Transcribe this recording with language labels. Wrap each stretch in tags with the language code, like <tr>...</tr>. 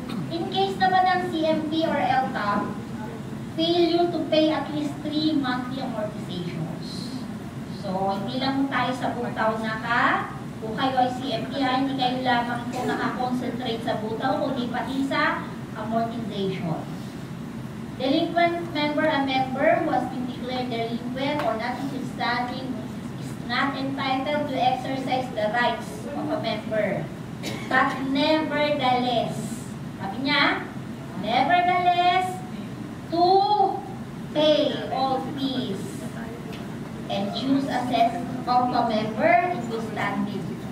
<en>In case naman ng CMP or LTAP, failure to pay at least 3 monthly amortizations.</en> <tl>So, hindi lang tayo sa butaw kung kayo ay CMP, hindi kayo lamang po nakakonsentrate sa butaw, kundi pati sa amortization.</tl> <en>Delinquent member, a member who has been declared delinquent or not notwithstanding is not entitled to exercise the rights of a member. But nevertheless,</en> <tl>sabi niya,</tl> <en>nevertheless, to pay all fees and dues assessed of a member in good standing.</en>